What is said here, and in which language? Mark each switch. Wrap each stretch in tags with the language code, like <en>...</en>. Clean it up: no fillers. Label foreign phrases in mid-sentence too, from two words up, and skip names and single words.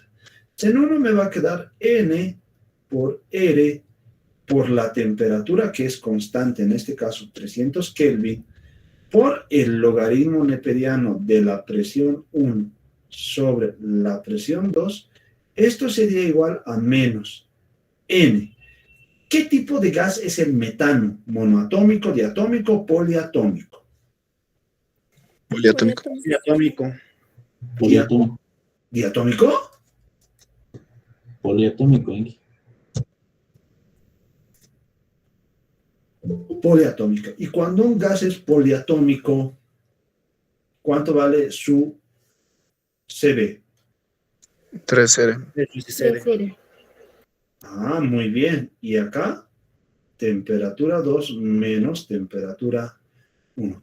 <es>En 1 me va a quedar N por R por la temperatura que es constante, en este caso 300 Kelvin, por el logaritmo neperiano de la presión 1 sobre la presión 2, esto sería igual a menos N. ¿Qué tipo de gas es el metano? ¿Monoatómico, diatómico, poliatómico? Poliatómico. Diatómico. Poliatómico. ¿Diatómico? Poliatómico, Inge. Poliatómica. Y cuando un gas es poliatómico, ¿cuánto vale su CB? 3R. CR. Ah, muy bien. Y acá, temperatura 2 menos temperatura 1.</es>